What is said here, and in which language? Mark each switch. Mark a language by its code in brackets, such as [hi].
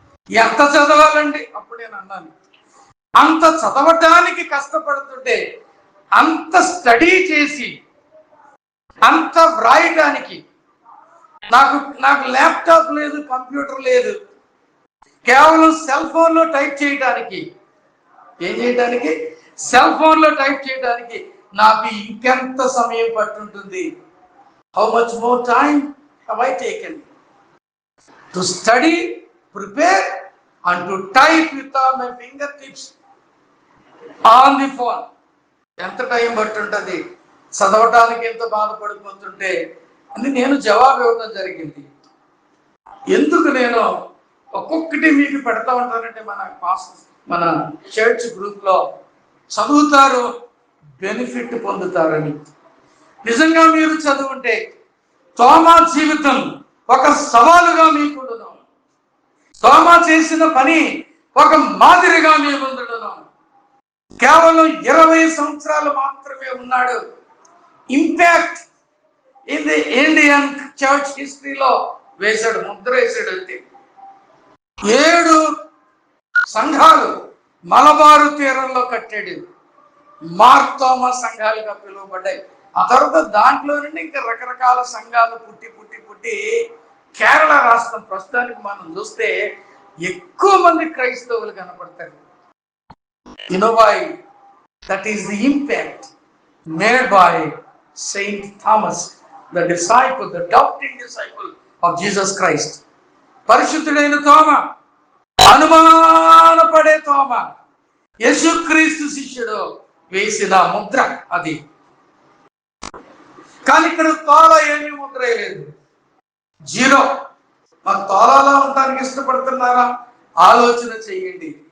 [te] ఎంత చదవాలండి? అప్పుడు నేను అన్నాను, అంత చదవటానికి కష్టపడుతుంటే, అంత స్టడీ చేసి అంత వ్రాయటానికి నాకు ల్యాప్టాప్ లేదు, కంప్యూటర్ లేదు. కేవలం సెల్ ఫోన్లో టైప్ చేయడానికి, ఏం చేయడానికి? సెల్ ఫోన్లో టైప్ చేయడానికి నాకు ఇంకెంత సమయం పట్టుంటుంది? [en] How much more time have I taken to study, prepare and to type with all my fingertips on the phone. [te] ఎంత టైం పట్టుంటది? చదవటానికి ఎంత బాధపడిపోతుంటే అని నేను జవాబు ఇవ్వడం జరిగింది. ఎందుకు నేను ఒక్కొక్కటి మీకు పెడతా ఉంటానంటే, మన చర్చ్ గ్రూప్లో చదువుతారు, బెనిఫిట్ పొందుతారని. నిజంగా మీరు చదువుంటే తోమా జీవితం ఒక సవాలుగా మీకుండును. తోమా చేసిన పని ఒక మాదిరిగా మీ ముందుడును. కేవలం 20 సంవత్సరాలు మాత్రమే ఉన్నాడు. [en] impact in the Indian church [te] హిస్టరీలో వేశాడు, ముద్ర వేసాడు. అంతే 7 సంఘాలు మలబారు తీరంలో కట్టాడు. మార్తోమా సంఘాలుగా పిలువబడ్డాయి. ఆ తర్వాత దాంట్లో నుండి ఇంకా రకరకాల సంఘాలు పుట్టి పుట్టి పుట్టి కేరళ రాష్ట్రం ప్రస్తుతానికి మనం చూస్తే ఎక్కువ మంది క్రైస్తవులు కనపడతారు. [en] You know why? That is the impact made by Saint Thomas, the disciple, the doubting disciple of Jesus Christ. [te] పరిశుద్ధుడైన తోమా, అనుమానపడే తోమా, యేసుక్రీస్తు శిష్యుడు వేసిన ముద్ర అది. కానీ ఇక్కడ తోల ఏమీ ముద్ర వేయలేదు, 0. మరి తోలాలో ఉండడానికి ఇష్టపడుతున్నారా? ఆలోచన చేయండి.